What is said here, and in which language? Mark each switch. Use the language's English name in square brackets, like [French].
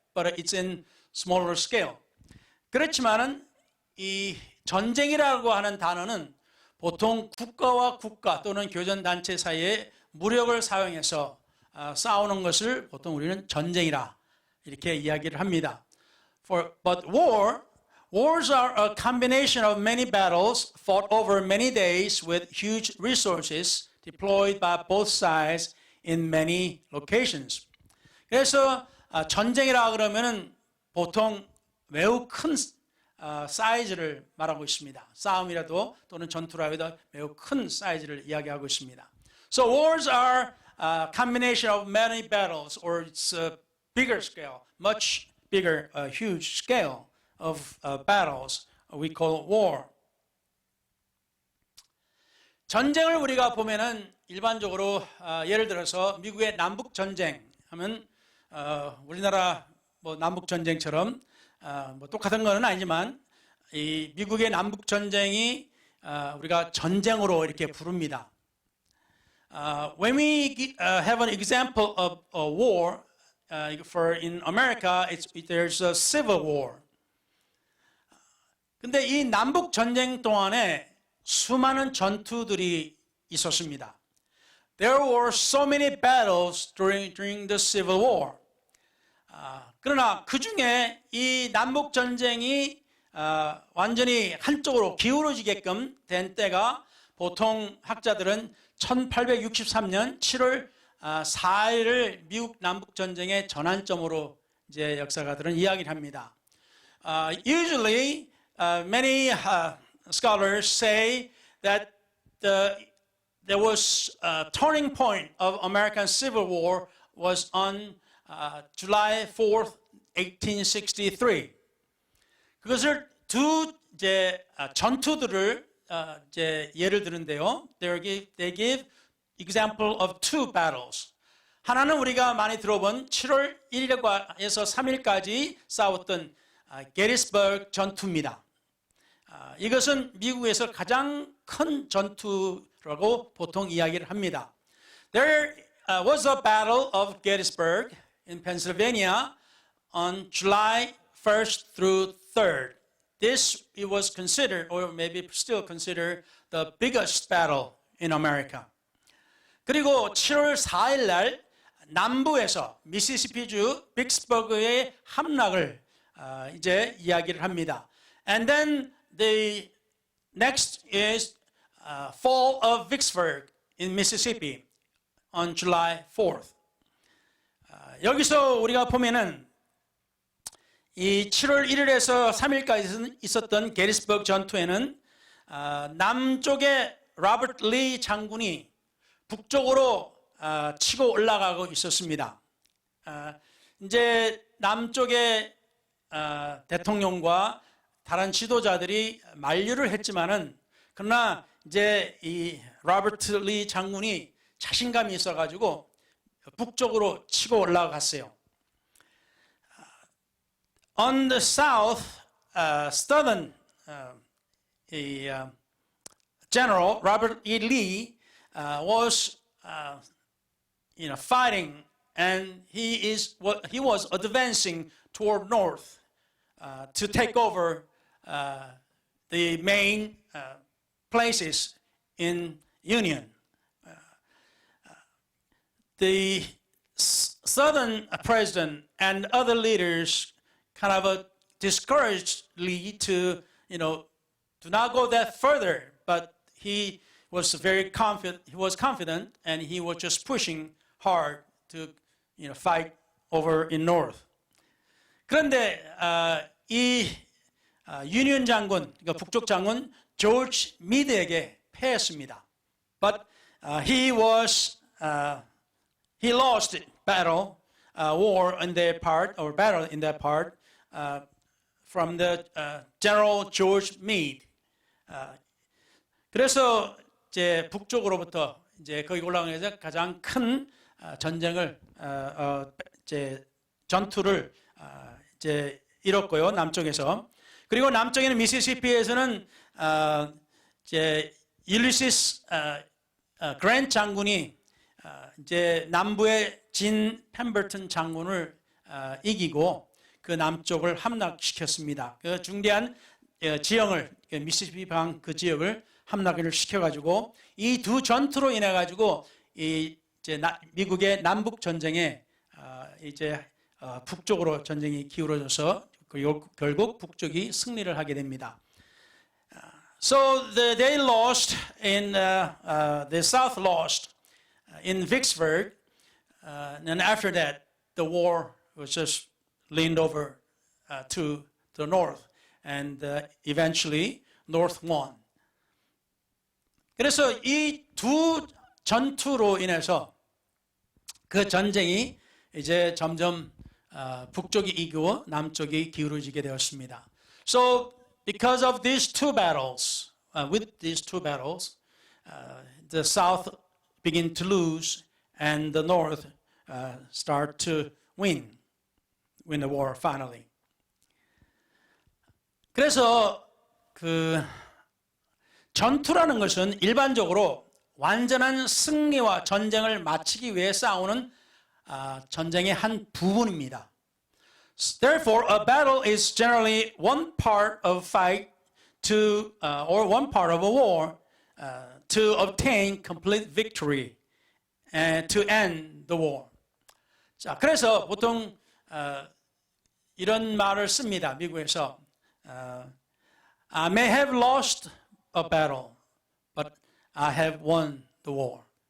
[English] But it's in smaller scale. [Korean] 그렇지만은 이 전쟁이라고 하는 단어는 보통 국가와 국가 또는 교전단체 사이에 무력을 사용해서 싸우는 것을 보통 우리는 전쟁이라 이렇게 이야기를 합니다. [English] But wars are a combination of many battles fought over many days with huge resources deployed by both sides in many locations. [Korean] 그래서 전쟁이라 그러면은 보통 매우 큰 사이즈를 말하고 있습니다. 싸움이라도 또는 전투라도 매우 큰 사이즈를 이야기하고 있습니다. [English] So wars are combination of many battles, or it's a bigger scale, much bigger, huge scale of battles we call war. [Korean] 전쟁을 우리가 보면은 일반적으로 예를 들어서 미국의 남북 전쟁 하면 우리나라 뭐 남북 전쟁처럼 뭐 똑같은 거는 아니지만 이 미국의 남북 전쟁이 우리가 전쟁으로 이렇게 부릅니다. [English] When we have an example of a war, for in America, there's a civil war. [Korean] 근데 이 남북 전쟁 동안에 수많은 전투들이 있었습니다. [English] There were so many battles during the Civil War. [Korean] 그러나 그 중에 이 남북 전쟁이 완전히 한쪽으로 기울어지게끔 된 때가 보통 학자들은 1863년 7월 4일을 미국 남북 전쟁의 전환점으로 이제 역사가들은 이야기를 합니다. [English] Usually, many scholars say that there was a turning point of American Civil War was on July 4th, 1863. [Korean] 그것을 두 이제 전투들을 이제 예를 드는데요. [English] They give example of two battles. [Korean] 하나는 우리가 많이 들어본 7월 1일에서 3일까지 싸웠던 게티스버그 전투입니다. 이것은 미국에서 가장 큰 전투라고 보통 이야기를 합니다. [English] There was a battle of Gettysburg in Pennsylvania on July 1st through 3rd. This it was considered, or maybe still considered, the biggest battle in America. [Korean] 그리고 7월 4일 날 남부에서 미시시피주 빅스버그의 함락을 이제 이야기를 합니다. [English] And then the next is fall of Vicksburg in Mississippi on July 4th. [Korean] 여기서 우리가 보면은 이 7월 1일에서 3일까지 있었던 게티스버그 전투에는 남쪽에 로버트 리 장군이 북쪽으로 치고 올라가고 있었습니다. 이제 남쪽의 대통령과 다른 지도자들이 만류를 했지만은 그러나 이제 이 로버트 리 장군이 자신감이 있어가지고 북쪽으로 치고 올라갔어요. [English] On the south, southern General Robert E. Lee was, fighting, and he was advancing toward north to take over the main places in Union. The southern president and other leaders kind of discouraged Lee to, do not go that further. But he was very confident. He was confident, and he was just pushing hard to, fight over in north. [Korean] 그런데 이 유니언 장군, 그러니까 북쪽 장군 조지 미드에게 패했습니다. [English] But he lost battle, war in their part, or battle in that part. From the General George Meade. [Korean] 그래서 이제 북쪽으로부터 이제 거기 올라가면서 가장 큰 전쟁을 이제 전투를 이제 이뤘고요, 남쪽에서. 그리고 남쪽에는 미시시피에서는 이제 율리시스 그랜트 장군이 이제 남부의 진 펜버튼 장군을 이기고 그 남쪽을 함락시켰습니다. 그 중대한 지형을 미시시피 강 그 지역을 함락을 시켜가지고 이 두 전투로 인해 가지고 이제 미국의 남북 전쟁에 이제 북쪽으로 전쟁이 기울어져서 결국 북쪽이 승리를 하게 됩니다. [English] So they lost in the South lost in Vicksburg, and after that the war was just leaned over to the north, and eventually North won. [Korean] 그래서 이 두 전투로 인해서 그 전쟁이 이제 점점 북쪽이 이기고 남쪽이 기울어지게 되었습니다. [English] So because of these two battles, with these two battles, the South begin to lose and the North start to win the war finally. [Korean] 그래서 그 전투라는 것은 일반적으로 완전한 승리와 전쟁을 마치기 위해 싸우는 전쟁의 한 부분입니다. [English] Therefore, a battle is generally one part of fight to, or one part of a war to obtain complete victory and to end the war. [Korean] 자, 그래서 보통 이런 말을 씁니다. 미국에서 [English] I may have lost a battle, but I have won the war.